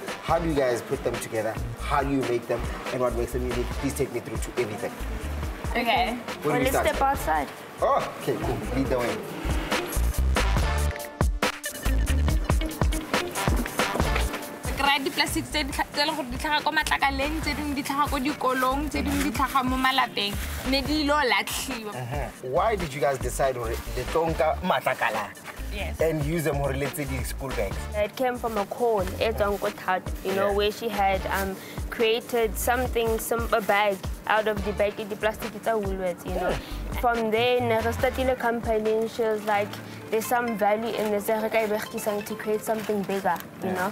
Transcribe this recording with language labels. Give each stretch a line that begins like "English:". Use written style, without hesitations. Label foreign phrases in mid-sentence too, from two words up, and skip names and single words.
English: How do you guys put them together? How do you make them? And what makes them unique? Please take me through to everything. Okay. Well, let's step outside. Oh, okay, cool. Lead the way.
Tswana: Di plastic tse di tlhaga go di tlhaga go matlakaleng tse dingwe di tlhaga go dikolong tse dingwe di tlhaga mo malapeng ne di lo latlhiwa.
English: Why did you guys decide to
Tswana: tonka matlakala?
English: Yes. And use them for let's say the school bags? It came from a call, you know, where she had created a bag out of the bag, the plastic it's a Woolworths, you know. From there, I started a company. She was like, there's some value in this to create something bigger, you know.